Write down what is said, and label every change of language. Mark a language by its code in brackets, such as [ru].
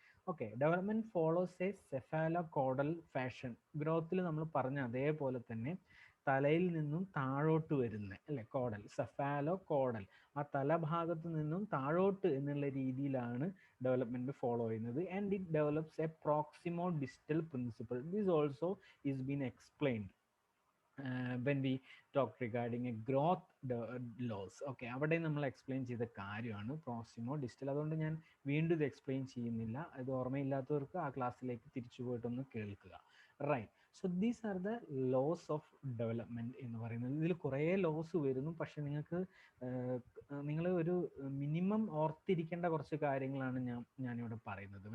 [en] Okay, development follows a cephalocaudal fashion. [ml] ഗ്രോത്തിൽ നമ്മൾ പറഞ്ഞ അതേപോലെ തന്നെ തലയിൽ നിന്നും താഴോട്ട് വരുന്ന അല്ലെ കോഡൽ, സെഫാലോ കോഡൽ, ആ തലഭാഗത്ത് നിന്നും താഴോട്ട് എന്നുള്ള രീതിയിലാണ് ഡെവലപ്മെന്റ് ഫോളോ ചെയ്യുന്നത്. [en] And it develops a proximodistal principle. This also is been explained when we talk regarding a growth laws. [ml] Okay, അവിടെ നമ്മൾ എക്സ്പ്ലെയിൻ ചെയ്ത കാര്യമാണ് പ്രോക്സിമോ ഡിസ്റ്റൽ. അതുകൊണ്ട് ഞാൻ വീണ്ടും ഇത് എക്സ്പ്ലെയിൻ ചെയ്യുന്നില്ല, ഇത് ഓർമ്മയില്ലാത്തവർക്ക് ആ ക്ലാസ്സിലേക്ക് തിരിച്ചു പോയിട്ടൊന്ന് കേൾക്കുക. [en] right, so these are the laws of development [ml] എന്ന് പറയുന്നത്. ഇതിൽ കുറേ ലോസ് വരുന്നു, പക്ഷെ നിങ്ങൾക്ക് നിങ്ങൾ ഒരു മിനിമം ഓർത്തിരിക്കേണ്ട കുറച്ച് കാര്യങ്ങളാണ് ഞാനിവിടെ പറയുന്നത്.